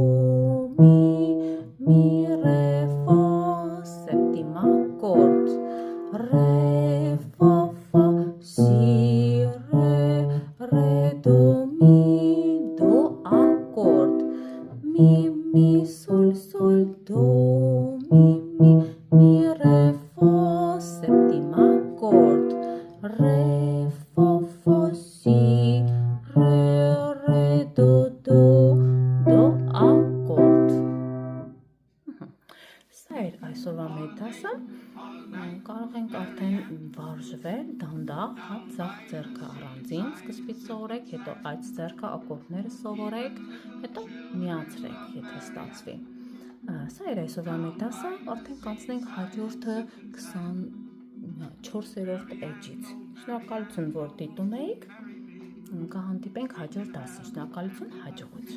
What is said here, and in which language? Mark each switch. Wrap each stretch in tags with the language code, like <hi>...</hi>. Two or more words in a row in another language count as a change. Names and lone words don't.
<hy>մի, ռե, ֆա, սեպտիմակորդ, ռե, ֆա, ֆա, սի, ռե, դո, ակորդ, մի, սոլ, սոլ, դո, մի, ռե, ֆա, սեպտիմակորդ, ռե, ֆա, ֆա, սի, ռե, դո, ակորդ։ Սա էր այսօրվա մեր դասը, կարող ենք արդեն վարժվել, դանդաղ, ձախ ձեռքը առանձին սկզբից սովորեք, հետո այդ ձեռքը ակորդները սովորեք, հետո միացրեք, եթե ստացվի։ Սա էր այսօրվա մեր դասը, արդեն կանցնենք հաջորդը 24-րդ էջից։ Շնորհակալություն, որ դիտում էիք, կհանդիպենք հաջորդ դասին, շնորհակալություն, հաջողություն։</hy>